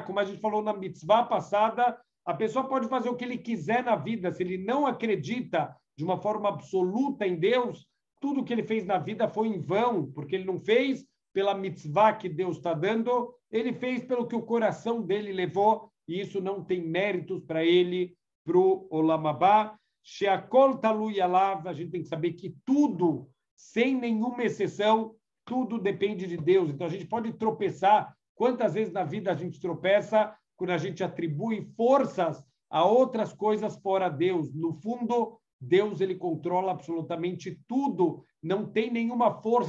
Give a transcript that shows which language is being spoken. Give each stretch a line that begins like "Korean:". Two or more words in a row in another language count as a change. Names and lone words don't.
Portuguese: Como a gente falou na mitzvah passada, a pessoa pode fazer o que ele quiser na vida, se ele não acredita de uma forma absoluta em Deus, tudo que ele fez na vida foi em vão, porque ele não fez pela mitzvah que Deus está dando, ele fez pelo que o coração dele levou, e isso não tem méritos para ele, para o
Hebrew: עולם הבא. שהכל תלוי עליו,
Portuguese: a gente tem que saber que tudo, sem nenhuma exceção, tudo depende de Deus. Então, a gente pode tropeçar. Quantas vezes na vida a gente tropeça quando a gente atribui forças a outras coisas fora Deus? No fundo, Deus ele controla absolutamente tudo, não tem nenhuma força.